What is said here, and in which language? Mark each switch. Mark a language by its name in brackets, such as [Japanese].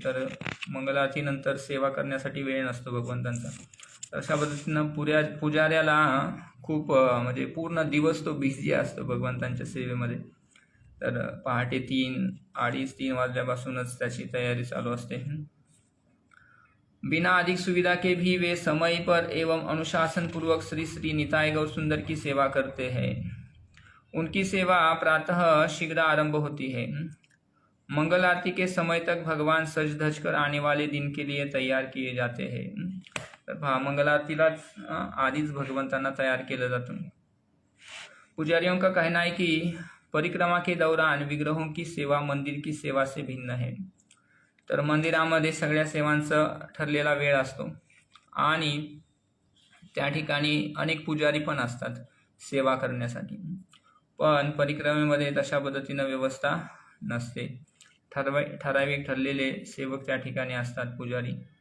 [Marathi] तर मंगलारतीनंतर सेवा करण्यासाठी वेळ नसतो भगवंतांचा। अशा पद्धतीनं पुजाऱ्याला खूप म्हणजे पूर्ण दिवस तो बिझी असतो भगवंतांच्या सेवेमध्ये। तर पहाटे 3-3:30 वाजल्यापासूनच त्याची तयारी चालू असते। [Hindi] बिना अधिक सुविधा के भी वे समय पर एवं अनुशासन पूर्वक श्री श्री निताय गौर सुंदर की सेवा करते हैं। उनकी सेवा प्रातः शीघ्र आरंभ होती है। मंगल आरती के समय तक भगवान सज धज कर आने वाले दिन के लिए तैयार किए जाते हैं। [Marathi] तर मंगल आरतीलाच आधीच भगवंतांना तयार केलं जातं। [Hindi] पुजारियों का कहना है कि परिक्रमा के दौरान विग्रहों की सेवा मंदिर की सेवा से भिन्न है। [Marathi] तर मंदिरामध्ये सगळ्या सेवांचा ठरलेला वेळ असतो आणि त्या ठिकाणी अनेक पुजारी पण असतात सेवा करण्यासाठी। पण परिक्रमेमध्ये तशा पद्धतीनं व्यवस्था नसते। ठराविक ठरलेले सेवक त्या ठिकाणी असतात पुजारी।